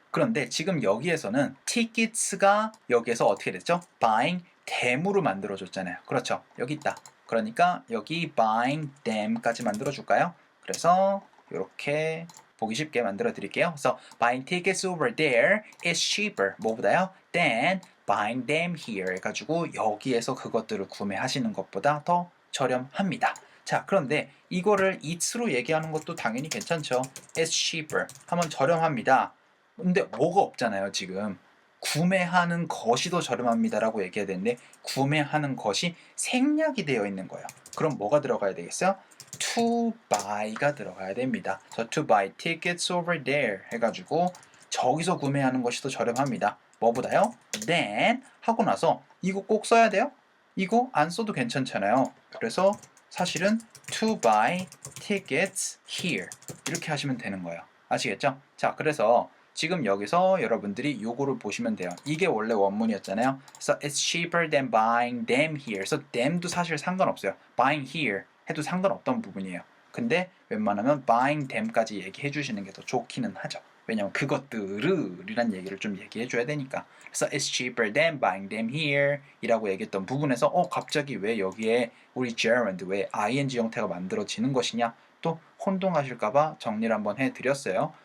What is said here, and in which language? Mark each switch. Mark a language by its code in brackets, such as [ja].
[ko] 그런데 지금 여기에서는 tickets가 여기에서 어떻게 됐죠? buying them으로 만들어줬잖아요. 그렇죠. 여기 있다. 그러니까 여기 buying them까지 만들어줄까요? 그래서 이렇게 보기 쉽게 만들어 드릴게요. 그래서 [en] buying tickets over there is cheaper. [ko] 뭐보다요? [en] than buying them here [ko] 해가지고 여기에서 그것들을 구매하시는 것보다 더 저렴합니다. 자, 그런데 이거를 it's로 얘기하는 것도 당연히 괜찮죠. it's cheaper 하면 저렴합니다. 근데 뭐가 없잖아요, 지금. 구매하는 것이 더 저렴합니다라고 얘기해야 되는데 구매하는 것이 생략이 되어 있는 거예요. 그럼 뭐가 들어가야 되겠어요? to buy가 들어가야 됩니다. 그래서 [en] to buy tickets over there [ko] 해가지고 저기서 구매하는 것이 더 저렴합니다. 뭐보다요? then 하고 나서 이거 꼭 써야 돼요? 이거 안 써도 괜찮잖아요. 그래서 사실은 to buy tickets here 이렇게 하시면 되는 거예요. 아시겠죠? 자, 그래서 지금 여기서 여러분들이 요거를 보시면 돼요. 이게 원래 원문이었잖아요. 그래서 [en] it's cheaper than buying them here. [ko] 그래서 them도 사실 상관없어요. buying here 해도 상관없던 부분이에요. 근데 웬만하면 buying them까지 얘기해 주시는 게 더 좋기는 하죠. 왜냐면 그것들이란 얘기를 좀 얘기해줘야 되니까. 그래서 [en] it's cheaper than buying them here [ko] 이라고 얘기했던 부분에서 갑자기 왜 여기에 우리 gerund 왜 ing 형태가 만들어지는 것이냐 또 혼동하실까봐 정리를 한번 해드렸어요.